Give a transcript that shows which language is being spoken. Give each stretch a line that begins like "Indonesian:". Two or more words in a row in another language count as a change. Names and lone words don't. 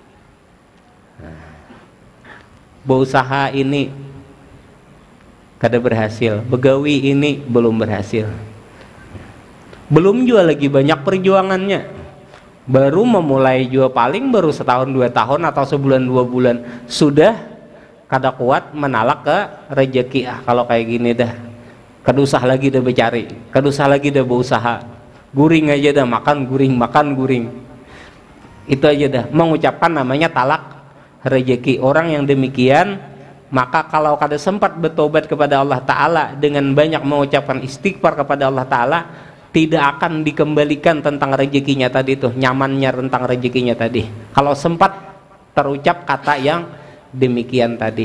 Banjar: Berusaha ini kada berhasil, begawi ini belum berhasil.
Indonesian: Belum juga lagi banyak perjuangannya.
Banjar: Baru memulai juga paling baru 1-2 tahun atau sebulan 2 bulan sudah kada kuat menalak ke rezeki. Kalau kayak gini dah kada usah lagi dah bercari, kada usah lagi dah berusaha, guring aja dah, makan guring. Itu aja dah mengucapkan namanya talak rezeki. Orang yang demikian, maka kalau kada sempat bertobat kepada Allah Ta'ala dengan banyak mengucapkan istighfar kepada Allah Ta'ala, tidak akan dikembalikan tentang rezekinya tadi tuh, nyamannya tentang rezekinya tadi. Kalau sempat terucap kata yang demikian tadi.